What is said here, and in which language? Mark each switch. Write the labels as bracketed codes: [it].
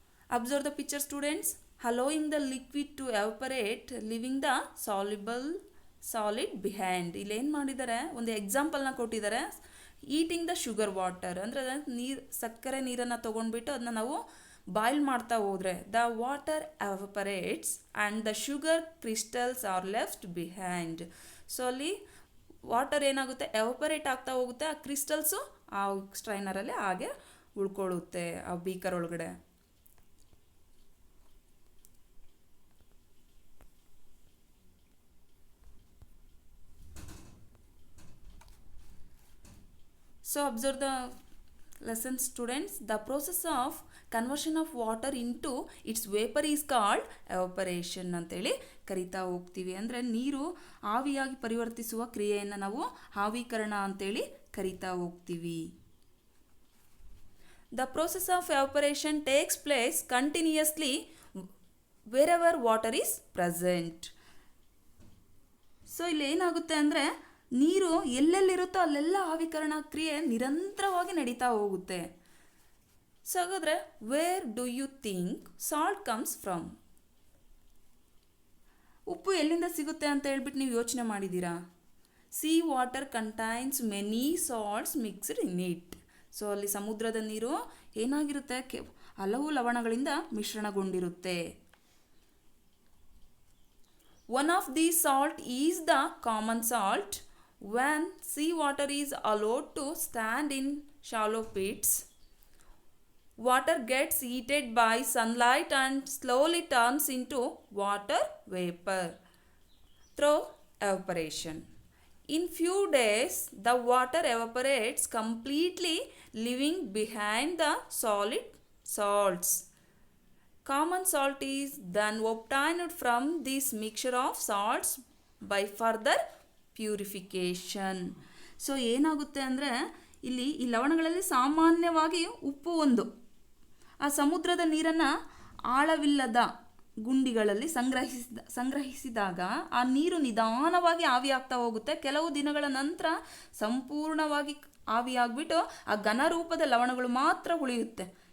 [en] Observe the picture students. Allowing the liquid to evaporate, leaving the soluble solid behind. [kn] ಇಲ್ಲಿ ಏನು ಮಾಡಿದ್ದಾರೆ, ಒಂದು ಎಕ್ಸಾಂಪಲ್ನ ಕೊಟ್ಟಿದ್ದಾರೆ. [en] eating the sugar water [kn] ಅಂದರೆ ಸಕ್ಕರೆ ನೀರನ್ನು ತೊಗೊಂಡ್ಬಿಟ್ಟು ಅದನ್ನ ನಾವು ಬಾಯ್ಲ್ ಮಾಡ್ತಾ ಹೋದರೆ [en] The water evaporates and the sugar crystals are left behind. [kn] So ಅಲ್ಲಿ ವಾಟರ್ ಏನಾಗುತ್ತೆ, ಎವಾಪರೇಟ್ ಆಗ್ತಾ ಹೋಗುತ್ತೆ, ಆ ಕ್ರಿಸ್ಟಲ್ಸು ಆ ಸ್ಟ್ರೈನರಲ್ಲಿ ಹಾಗೆ ಉಳ್ಕೊಳ್ಳುತ್ತೆ ಆ ಬೀಕರ್ ಒಳಗಡೆ. [en] So observe the lesson students. The process of conversion of water into its vapor is called evaporation [kn] ಅಂತೇಳಿ ಕರಿತಾ ಹೋಗ್ತೀವಿ. ಅಂದರೆ ನೀರು ಆವಿಯಾಗಿ ಪರಿವರ್ತಿಸುವ ಕ್ರಿಯೆಯನ್ನು ನಾವು ಆವಿಕರಣ ಅಂತೇಳಿ ಕರಿತಾ ಹೋಗ್ತೀವಿ. [en] The process of evaporation takes place continuously wherever water is present. [kn] So ಇಲ್ಲಿ ಏನಾಗುತ್ತೆ ಅಂದರೆ ನೀರು ಎಲ್ಲೆಲ್ಲಿರುತ್ತೋ ಅಲ್ಲೆಲ್ಲ ಆವಿಕರಣ ಕ್ರಿಯೆ ನಿರಂತರವಾಗಿ ನಡೀತಾ ಹೋಗುತ್ತೆ. ಸೊ ಹಾಗಾದರೆ [en] Where do you think salt comes from? [kn] ಉಪ್ಪು ಎಲ್ಲಿಂದ ಸಿಗುತ್ತೆ ಅಂತ ಹೇಳ್ಬಿಟ್ಟು ನೀವು ಯೋಚನೆ ಮಾಡಿದ್ದೀರಾ? [en] Sea water contains many salts mixed in it. [kn] So ಅಲ್ಲಿ ಸಮುದ್ರದ ನೀರು ಏನಾಗಿರುತ್ತೆ, ಹಲವು ಲವಣಗಳಿಂದ ಮಿಶ್ರಣಗೊಂಡಿರುತ್ತೆ. [en] One of these salt is the common salt. When seawater is allowed to stand in shallow pits, water gets heated by sunlight and slowly turns into water vapor through evaporation. In few days, the water evaporates completely, leaving behind the solid salts. Common salt is then obtained from this mixture of salts by further purification. [kn] So ಏನಾಗುತ್ತೆ ಅಂದರೆ ಇಲ್ಲಿ ಈ ಲವಣಗಳಲ್ಲಿ ಸಾಮಾನ್ಯವಾಗಿ ಉಪ್ಪು ಒಂದು, ಆ ಸಮುದ್ರದ ನೀರನ್ನು ಆಳವಿಲ್ಲದ ಗುಂಡಿಗಳಲ್ಲಿ ಸಂಗ್ರಹಿಸಿದಾಗ ಆ ನೀರು ನಿಧಾನವಾಗಿ ಆವಿಯಾಗ್ತಾ ಹೋಗುತ್ತೆ. ಕೆಲವು ದಿನಗಳ ನಂತರ ಸಂಪೂರ್ಣವಾಗಿ ಆವಿಯಾಗ್ಬಿಟ್ಟು ಆ ಘನರೂಪದ ಲವಣಗಳು ಮಾತ್ರ ಉಳಿಯುತ್ತೆ.